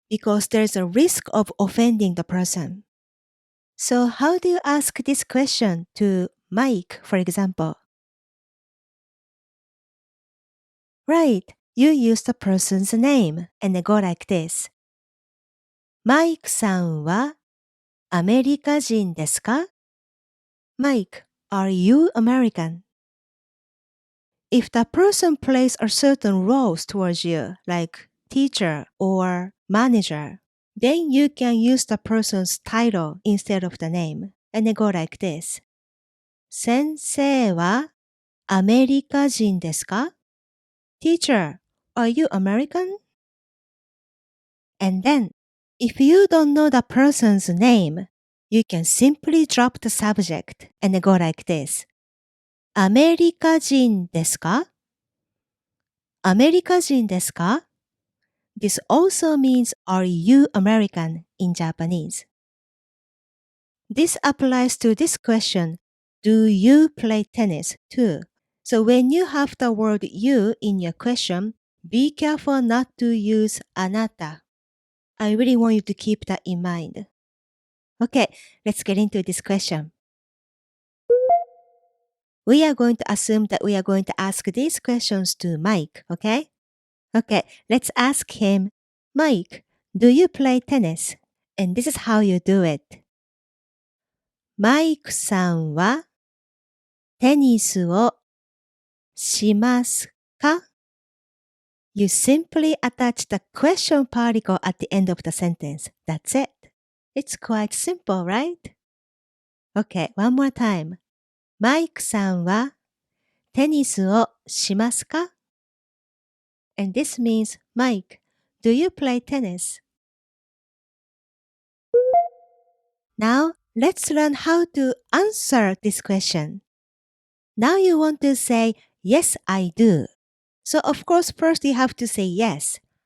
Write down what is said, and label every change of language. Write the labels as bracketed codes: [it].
[en] Because there's a risk of offending the person. So how do you ask this question to Mike, for example? Right, you use the person's name and go like this. [ja] マイクさんはアメリカ人ですか? [en] Mike, are you American? If the person plays a certain roles towards you, like teacher or manager, then you can use the person's title instead of the name and go like this. [ja] 先生はアメリカ人ですか? [en] Teacher, are you American? And then, if you don't know the person's name, you can simply drop the subject and go like this. [ja] アメリカ人ですか?アメリカ人ですか? [en] This also means Are you American in Japanese? This applies to this question, Do you play tennis too? So when you have the word you in your question, be careful not to use anata. I really want you to keep that in mind. Okay, let's get into this question. We are going to assume that we are going to ask these questions to Mike, okay? Okay, let's ask him, Mike, do you play tennis? And this is how you do it. [ja] マイクさんはテニスをしますか? [en] You simply attach the question particle at the end of the sentence. That's it. It's quite simple, right? Okay, one more time. [ja] マイクさんはテニスをしますか? [en] And this means, Mike, do you play tennis? Now, let's learn how to answer this question. Now you want to say, yes, I do. So of course, first you have to say yes.